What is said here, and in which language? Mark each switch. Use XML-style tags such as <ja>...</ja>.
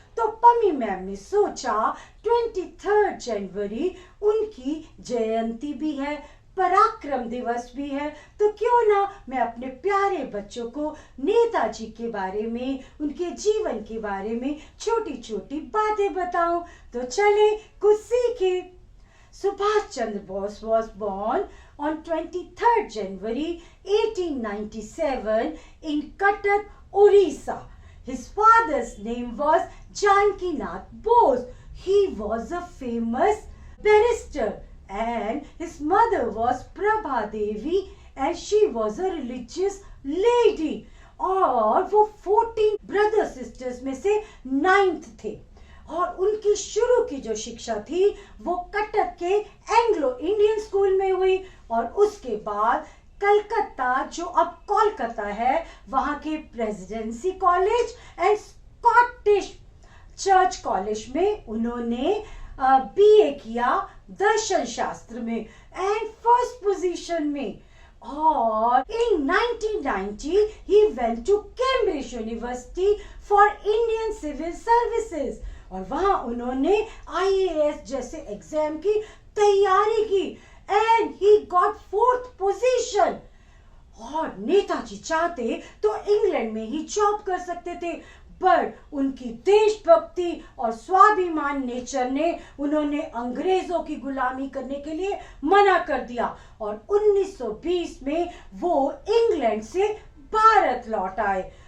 <hi>तो पमी मैम ने सोचा 23 जनवरी उनकी जयंती भी है, पराक्रम दिवस भी है, तो क्यों ना मैं अपने प्यारे बच्चों को नेताजी के बारे में, उनके जीवन के बारे में छोटी छोटी बातें बताऊं। तो चले कुछ सीखे।</hi> <en>Subhash Chandra Bose was born on 23 January 1897 in Cuttack, Orissa. His father's name was Janakinath Bose. He was a famous barrister, and his mother was Prabha Devi, and she was a religious lady.</en> <hi>और वो 14 ब्रदर सिस्टर्स में से 9th थे, और उनकी शुरू की जो शिक्षा थी वो कटक के एंग्लो इंडियन स्कूल में हुई, और उसके बाद कलकत्ता, जो अब कोलकाता है, वहां के presidency college and Scottish church college में उन्होंने बीए किया दर्शन शास्त्र में, एंड फर्स्ट पोजीशन में।</hi> <en>और in 1990 he went to Cambridge University for Indian Civil Services,</en> <hi>और वहां उन्होंने IAS जैसे एग्जाम की तैयारी की,</hi> <en>and he got 4th position।</en> <hi>और नेताजी चाहते तो इंग्लैंड में ही जॉब कर सकते थे, पर उनकी देशभक्ति और स्वाभिमान नेचर ने उन्होंने अंग्रेजों की गुलामी करने के लिए मना कर दिया, और 1920 में वो इंग्लैंड से भारत लौट आए।</hi>